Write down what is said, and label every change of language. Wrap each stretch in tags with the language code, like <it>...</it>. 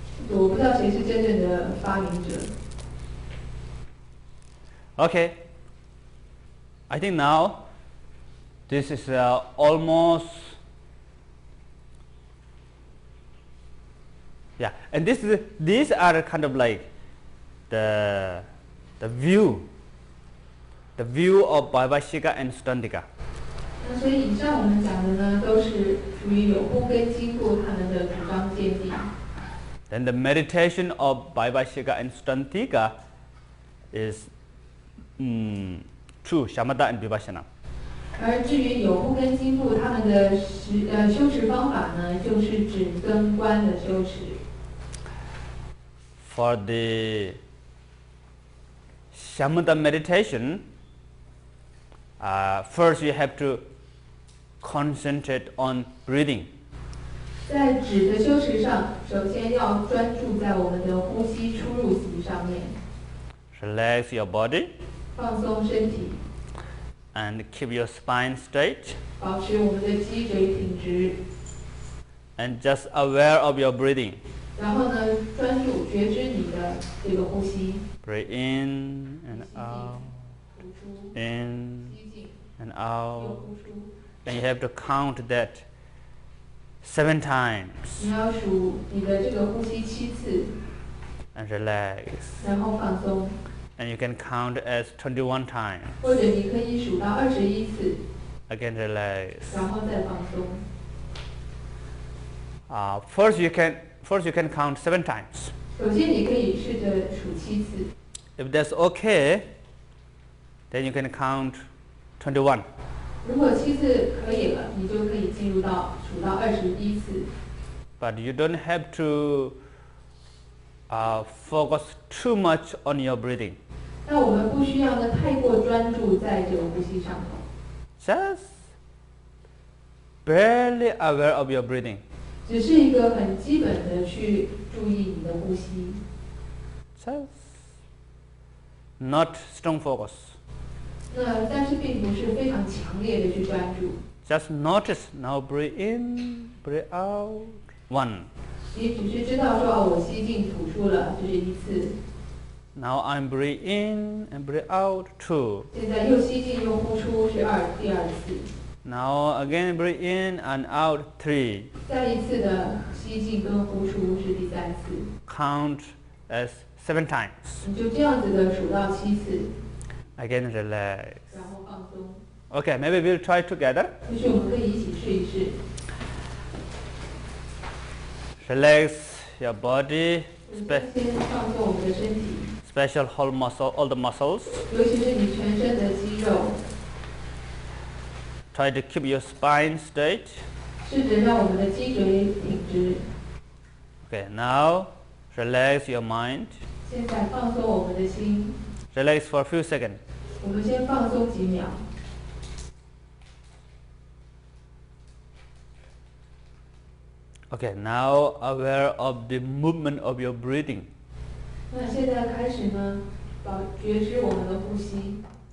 <zh>我不知道谁是真正的发明者。</zh> <en>Okay. I think now this is almost, and these are kind of like the view of Vaibhashika and Stundika.</en> <zh>那所以以上我们讲的呢，都是属于有部跟经部他们的主张见地。</zh> <en>Then the meditation of Vaibhashika and Stundika is true shamatha and vipassana.</en> <zh>而至于有部跟经部，他们的修持方法呢，就是指跟观的修持。</zh> <en>For the shamatha meditation, first you have to concentrate on breathing.</en> <zh>在止的修持上，首先要专注在我们的呼吸出入息上面。</zh> <en>Relax your body.</en> <zh>放松身体。</zh> <en>And keep your spine straight.</en> <zh>保持我们的脊椎挺直。</zh> <en>And just aware of your breathing.</en> <zh>然后呢，专注觉知你的这个呼吸。</zh> <en>Breathe in and out. In and out. And you have to count that 7 times.</en> <zh>你要数你的这个呼吸7次。</zh> <en>And relax.</en> <zh>然后放松。</zh> <en>And you can count as 21 times.</en> <zh>或者你可以数到21次。</zh> <en>Again relax.</en> <zh>然后再放松。</zh> <en>First you can count 7 times.</en> <zh>首先你可以试着数7次。</zh> <en>If that's okay, then you can count 21.</en> <zh>如果7次可以了，你就可以进入到数到21次。</zh> <en>But you don't have to focus too much on your breathing.</en> <zh>那我们不需要呢太过专注在这个呼吸上头。</zh> <en>Just barely aware of your breathing.</en> <zh>只是一个很基本的去注意你的呼吸。</zh> <en>Just not strong focus.</en> <zh>那但是并不是非常强烈的去专注。</zh> <en>Just notice now breathe in, breathe out. 1.</en> <zh>你只是知道说我吸进吐出了，这是1次。</zh> <en>Now I'm breathe in and breathe out. 2.</en> <zh>现在又吸进又呼出是第2次。</zh> <en>Now again breathe in and out. 3.</en> <zh>再一次的吸进跟呼出是第3次。</zh> <en>Count as 7 times.</en> <zh>你就这样子的数到7次。</zh> <en>Again relax.</en> <zh>然后放松。</zh> <en>Okay, maybe we'll try together.</en> <zh>也许我们可以一起试一试。</zh> <en>Relax your body.</en> <zh>先放松我们的身体。</zh> <en>Special whole muscle, all the muscles.</en> <zh>尤其是你全身的肌肉。</zh> <en>Try to keep your spine straight.</en> <zh>试着让我们的脊椎挺直。</zh> <en>Okay, now relax your mind.</en> <zh>现在放松我们的心。</zh> <en>Relax for a few seconds.</en> <zh>我们先放松几秒。</zh> <en>Okay, now aware of the movement of your breathing.</en> <zh>那现在开始呢，觉知我们的呼吸。</zh>